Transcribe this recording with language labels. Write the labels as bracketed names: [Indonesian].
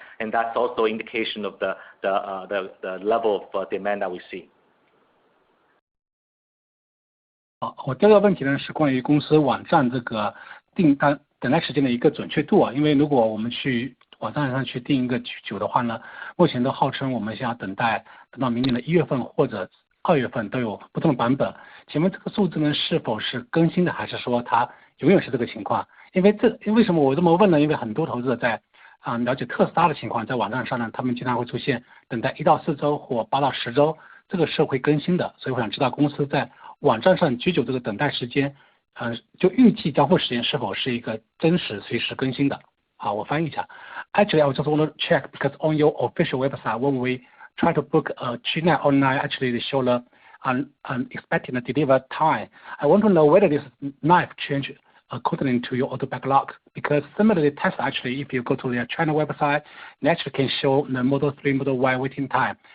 [English] And that's also indication of the level of demand that we see. [Chinese] 我第二个问题呢是关于公司网站这个订单等待时间的一个准确度啊，因为如果我们去网站上去订一个需求的话呢，目前都号称我们现在等到明年的1月份或者2月份都有不同的版本。请问这个数字呢是否是更新的，还是说它永远是这个情况？因为什么我这么问呢？因为很多投资者在了解特斯拉的情况，在网站上呢，他们经常会出现等待1到4周或8到10周，这个是会更新的。所以我想知道公司在网站上居久这个等待时间，就预计交付时间是否是一个真实随时更新的？好，我翻译一下。 [English] Actually, I just want to check because on your official website, when we try to book a G9 online, actually they show the expected delivery time. I want to know whether this knife change according to your order backlog, because similarly Tesla actually, if you go to their China website, they actually can show the Model 3, Model Y waiting time.